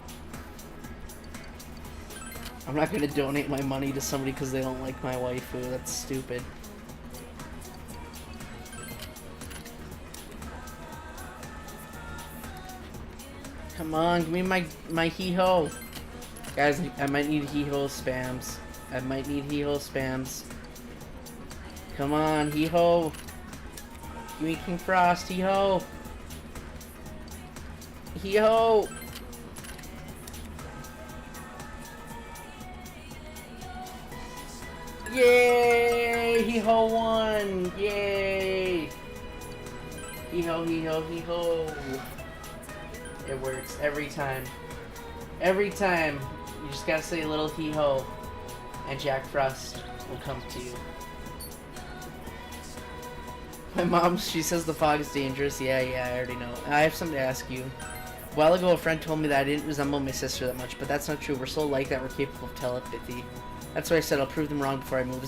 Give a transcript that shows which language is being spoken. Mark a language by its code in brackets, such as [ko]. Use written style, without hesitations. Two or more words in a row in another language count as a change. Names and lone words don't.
[en] I'm not gonna donate my money to somebody because they don't like my waifu. That's stupid. Come on, give me my hee-ho. Guys, I might need hee-ho spams. I might need hee-ho spams. Come on, hee-ho. Give me King Frost, hee-ho. Hee-ho. Yay! Hee-ho won! Yay! Hee-ho, hee-ho, hee-ho. It works every time. Every time. You just gotta say a little hee-ho, and Jack Frost will come to you. My mom, she says the fog is dangerous. Yeah, I already know. I have something to ask you. A while ago, a friend told me that I didn't resemble my sister that much, but that's not true. We're so alike that we're capable of telepathy. That's why I said I'll prove them wrong before I move.